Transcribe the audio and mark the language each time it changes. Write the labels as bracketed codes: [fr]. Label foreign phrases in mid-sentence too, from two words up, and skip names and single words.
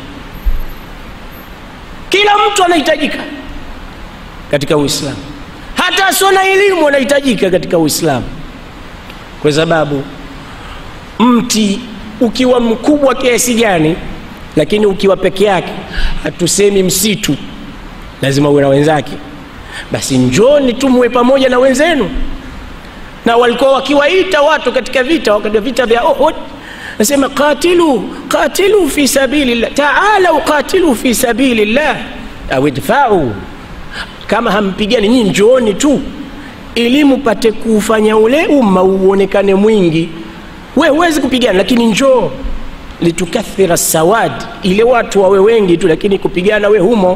[sw] Kila mtu anahitajika katika Uislamu, hata asona elimu anahitajika katika Uislamu, kwa sababu mti ukiwa mkubwa kiasi gani, lakini ukiwa peke yake, hatusemi msitu, lazima uwe na wenzake. Basi njoni tumwe pamoja na wenzenu. Na walikuwa wakiwaita watu katika vita, wakati vita vya Uhud, nasema [ar] قاتلوا في سبيل الله, تعالوا قاتلوا في سبيل الله [sw] au idfa'u. Kama hampigani nyinyi, njooni tu ili mpate kufanya ule umma uonekane mwingi. Wewe huwezi kupigana, lakini njoo [ar] لتكثر سواد, [sw] ile watu wawe wengi tu, lakini kupigana we humo.